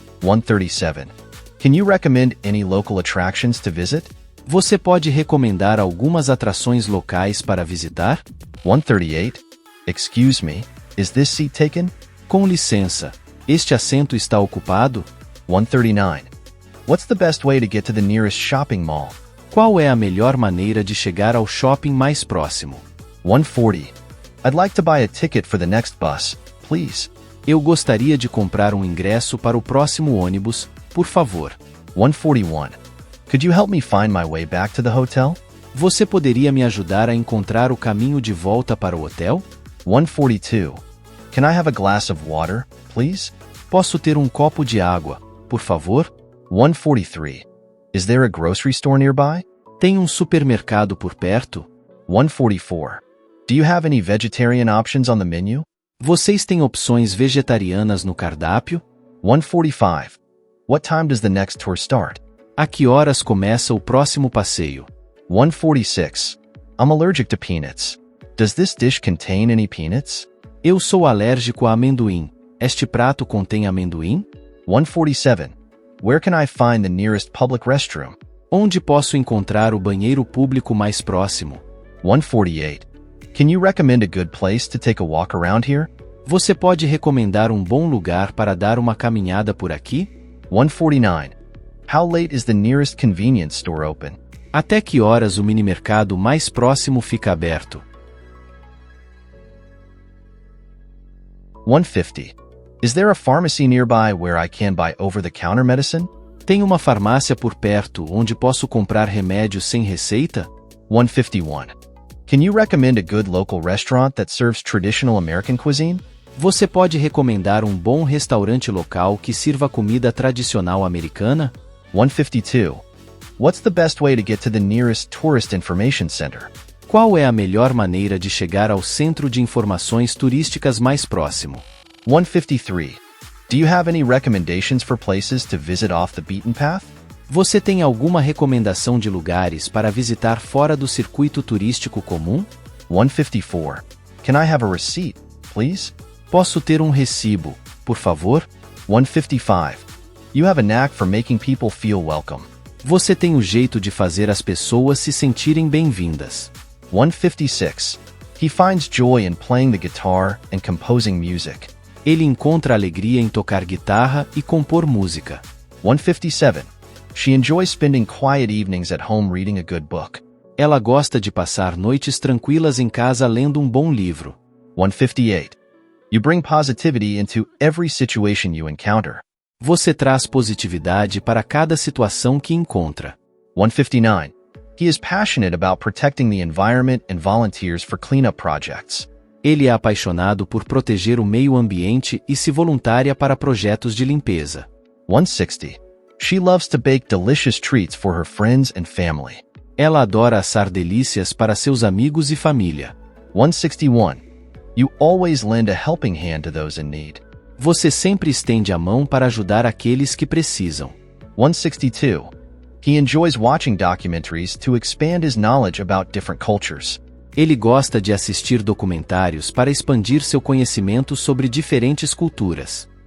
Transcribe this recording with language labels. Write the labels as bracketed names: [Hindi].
[English] 137. Can you recommend any local attractions to visit? [Portuguese] Você pode recomendar algumas atrações locais para visitar? [English] 138. Excuse me, is this seat taken? [Portuguese] Com licença, este assento está ocupado? [English] 139. What's the best way to get to the nearest shopping mall? [Portuguese] Qual é a melhor maneira de chegar ao shopping mais próximo? [English] 140. I'd like to buy a ticket for the next bus, please. [Portuguese] Eu gostaria de comprar um ingresso para o próximo ônibus, por favor. [English] 141. Could you help me find my way back to the hotel? [Portuguese] Você poderia me ajudar a encontrar o caminho de volta para o hotel? [English] 142. Can I have a glass of water, please? [Portuguese] Posso ter um copo de água, por favor? [English] 143. Is there a grocery store nearby? [Portuguese] Tem um supermercado por perto? [English] 144. Do you have any vegetarian options on the menu? [Portuguese] Vocês têm opções vegetarianas no cardápio? [English] 145. What time does the next tour start? [Portuguese] A que horas começa o próximo passeio? [English] 146. I'm allergic to peanuts. Does this dish contain any peanuts? [Portuguese] Eu sou alérgico a amendoim. Este prato contém amendoim? [English] 147. Where can I find the nearest public restroom? [Portuguese] Onde posso encontrar o banheiro público mais próximo? [English] 148. Can you recommend a good place to take a walk around here? [Portuguese] Você pode recomendar um bom lugar para dar uma caminhada por aqui? [English] 149. How late is the nearest convenience store open? [Portuguese] Até que horas o minimercado mais próximo fica aberto? [English] 150. Is there a pharmacy nearby where I can buy over-the-counter medicine? [Portuguese] Tem uma farmácia por perto onde posso comprar remédios sem receita? [English] 151. Can you recommend a good local restaurant that serves traditional American cuisine? [Portuguese] Você pode recomendar um bom restaurante local que sirva comida tradicional americana? [English] 152. What's the best way to get to the nearest tourist information center? [Portuguese] Qual é a melhor maneira de chegar ao centro de informações turísticas mais próximo? [English] 153. Do you have any recommendations for places to visit off the beaten path? [Portuguese] Você tem alguma recomendação de lugares para visitar fora do circuito turístico comum? [English] 154. Can I have a receipt, please? [Portuguese] Posso ter um recibo, por favor? [English] 155. You have a knack for making people feel welcome. [Portuguese] Você tem o jeito de fazer as pessoas se sentirem bem-vindas. [English] 156. He finds joy in playing the guitar and composing music. [Portuguese] Ele encontra alegria em tocar guitarra e compor música. [English] 157. She enjoys spending quiet evenings at home reading a good book. [Portuguese] Ela gosta de passar noites tranquilas em casa lendo um bom livro. [English] 158. You bring positivity into every situation you encounter. [Portuguese] Você traz positividade para cada situação que encontra. [English] 159. He is passionate about protecting the environment and volunteers for cleanup projects. [Portuguese] Ele é apaixonado por proteger o meio ambiente e se voluntaria para projetos de limpeza. [English] 160. She loves to bake delicious treats for her friends and family. [Portuguese] Ela adora assar delícias para seus amigos e família. [English] 161. You always lend a helping hand to those in need. [Portuguese] Você sempre estende a mão para ajudar aqueles que precisam. [English] 162. He enjoys watching documentaries to expand his knowledge about different cultures. [Portuguese] Ele gosta de assistir documentários para expandir seu conhecimento sobre diferentes culturas.